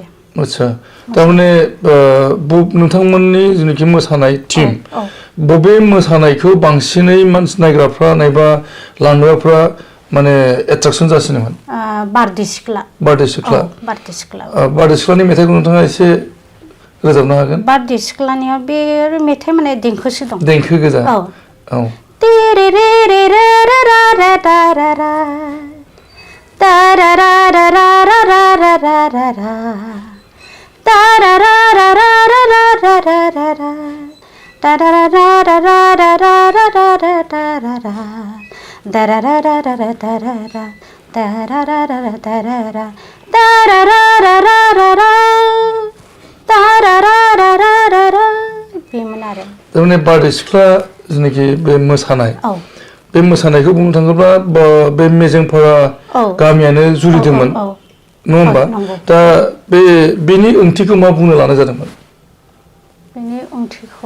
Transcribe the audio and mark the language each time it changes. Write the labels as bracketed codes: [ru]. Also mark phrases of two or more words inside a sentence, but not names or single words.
[brx] आतसा थारमाने नोंथांमोननि जेनाखि मोसानाय टीम बबे मोसानायखौ बांसिनै मानसि नायग्राफ्रा नायबा लांग्राफ्रा माने एट्राकसन जासिनोमोन बारदै सिख्ला बारदै सिख्ला बारदै सिख्लानि मेथाइखौ नोंथाङा एसे रोजाबनो हागोन बारदै सिख्लानिया बे मेथाइ माने देंखोसो दं देंखो गोजा औ तेरे रे रे रे रे रा रा रा रा रा तारा रा रा रा रा रा रा रा रा रा तारा रा रा रा रा रा रा रा रा रा तारा रा रा रा रा रा रा रा रा रा रा रा तारा रा रा रा रा तारा रा तारा रा रा रा तारा रा तारा रा रा रा रा रा तारा रा रा रा रा रा बेमोन आरो थारमाने बारदै सिख्ला जेनाखि बे मोसानाय बे मोसानायखौ बुंनो थाङोब्ला बे मेजेंफारा गामियानो जुरिदोंमोन नङा होमबा दा बेनि ओंथिखौ मा बुंनो लानाय जादोंमोन बेनि ओंथिखौ